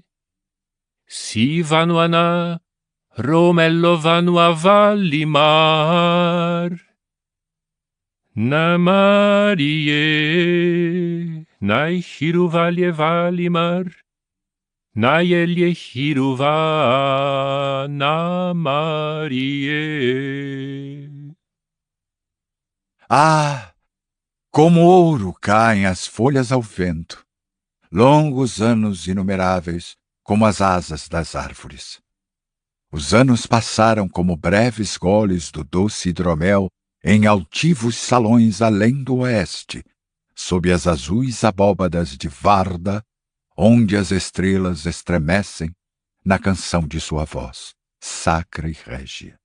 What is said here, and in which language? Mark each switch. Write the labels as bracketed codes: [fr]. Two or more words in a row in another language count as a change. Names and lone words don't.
[qya] Si vanuana, Romello vanua vallimar. Na Marie, nai hiruvalie valimar, nai elie hiruva na Marie. [pt] Ah, como ouro caem as folhas ao vento, longos anos inumeráveis, como as asas das árvores. Os anos passaram como breves goles do doce hidromel em altivos salões além do oeste, sob as azuis abóbadas de Varda, onde as estrelas estremecem na canção de sua voz, sacra e régia.